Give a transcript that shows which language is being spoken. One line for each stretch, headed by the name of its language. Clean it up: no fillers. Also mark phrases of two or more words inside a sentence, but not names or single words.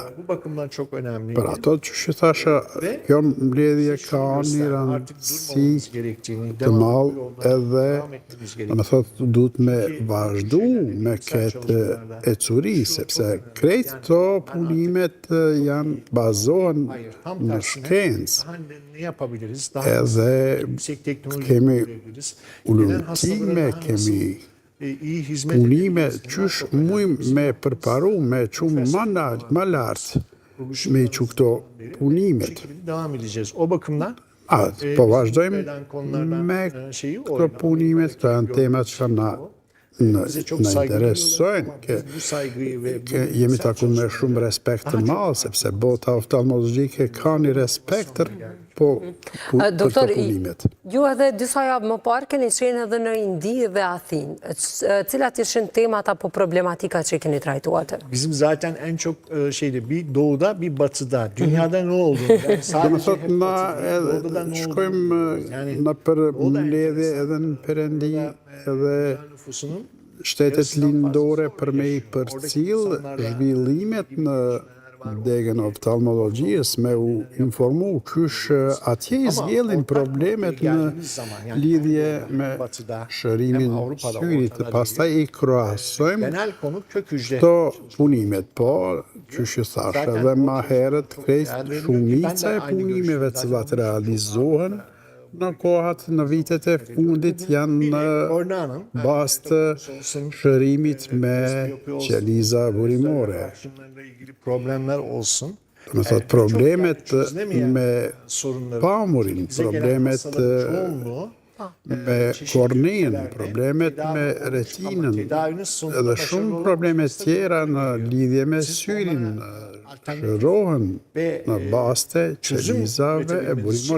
Turkish: bu bakımdan çok önemli.
Albanian: Për ato që thasha, kjo mbledhje ka një rëndësi
Turkish: Gerektiğini
Albanian: të madh edhe
Turkish: devam etmemiz gerekiyor.
Albanian: me thotë duhet me vazhdu me këtë ecuri, sepse krejt këto punimet janë bazohen
Turkish: Tam
Albanian: në
Turkish: tersine
Albanian: shkencë.
Turkish: daha ne yapabiliriz? Daha
Albanian: Edhe
Turkish: yüksek teknoloji
Albanian: kemi
Turkish: kullanabiliriz. Gelen
Albanian: ulëtime,
Turkish: hastalara daha
Albanian: kemi
Turkish: nasıl, iyi hizmet
Albanian: punime
Turkish: edebiliriz?
Albanian: qysh mujmë me përparu, me qumë më lartë, me i që këto punimet.
Turkish: Devam edeceğiz. O bakımdan
Albanian: Po vazhdojmë
Turkish: eden konulardan
Albanian: me
Turkish: şeyi
Albanian: këto punimet, këto janë temat që na
Turkish: bize çok
Albanian: në
Turkish: saygı
Albanian: interesojnë,
Turkish: bu saygıyı ve
Albanian: jemi taku me shumë respekt të madh, sepse bota oftalmologjike ka një respekt po për këto punimet. Ju edhe disa javë më parë keni qenë edhe në Indi dhe Athinë. Cilat ishin temat apo problematikat që keni trajtuar atë?
Turkish: bizim zaten en çok şeyde bir doğuda bir batıda dünyada ne oldu? Yani
Albanian: Do me
Turkish: sadece
Albanian: thot,
Turkish: hep
Albanian: na
Turkish: doğuda ne oldu?
Albanian: shkojmë në për mbledhje edhe në Perendi edhe
Turkish: Nüfusunun
Albanian: shtetet lindore për me i përcil zhvillimet në degën oftalmologjisë, me u informu qysh atje i zgjellin problemet në lidhje me shërimin syrit, pastaj i kroasojmë
Turkish: genel konu kök hücre.
Albanian: këto punimet, po, qysh i thash, edhe ma herët krejt shumica e punimeve cilat realizohen në kohat në vitet e fundit janë në bazë të shërimit me qeliza burimore.
Turkish: Problemler olsun.
Albanian: Më thot, problemet me pamurin, problemet me korneën, problemet me retinën, edhe shumë problemet tjera në lidhje me syrin, shërohen në baste qelizave e burimore.